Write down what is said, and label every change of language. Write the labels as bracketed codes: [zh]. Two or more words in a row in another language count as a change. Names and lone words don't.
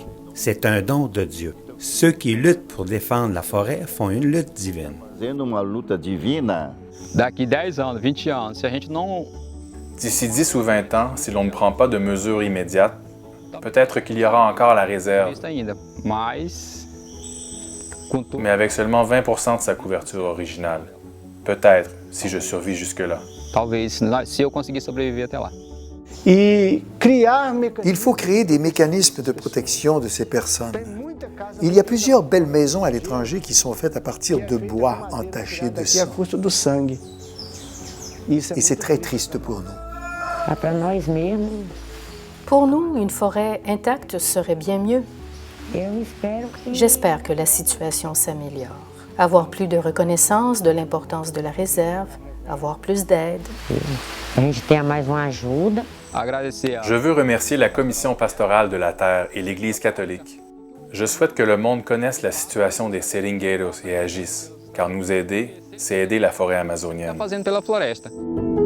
[fr] C'est un don de Dieu. Ceux qui luttent pour défendre la forêt font une lutte divine. [pt] Fazendo uma luta divina. Daqui 10 anos, 20 anos, se a gente não [fr] D'ici 10 ou 20 ans, si l'on ne prend pas de mesures immédiates, peut-être qu'il y aura encore la réserve, [pt] existe ainda, mas com tudo [fr] mais avec seulement 20% de sa couverture originale. Peut-être, si je survis jusque-là. [pt] talvez se eu conseguir sobreviver até lá. E criar mecanismos. [fr] Il faut créer des mécanismes de protection de ces personnes. Il y a plusieurs belles maisons à l'étranger qui sont faites à partir de bois entaché de [pt] Aqui a [fr] sang. [pt] custo do sangue. Isso [fr] Et c'est très triste pour nous. [pt] Ah, para nós mesmos, [fr] Pour nous, une forêt intacte serait bien mieux. [pt] eu espero que [fr] J'espère que la situation s'améliore. Avoir plus de reconnaissance de l'importance de la réserve, avoir plus d'aide. [pt] a gente tenha mais uma ajuda. [fr] Je veux remercier la Commission pastorale de la Terre et l'Église catholique. Je souhaite que le monde connaisse la situation des seringueiros et agisse, car nous aider, c'est aider la forêt amazonienne.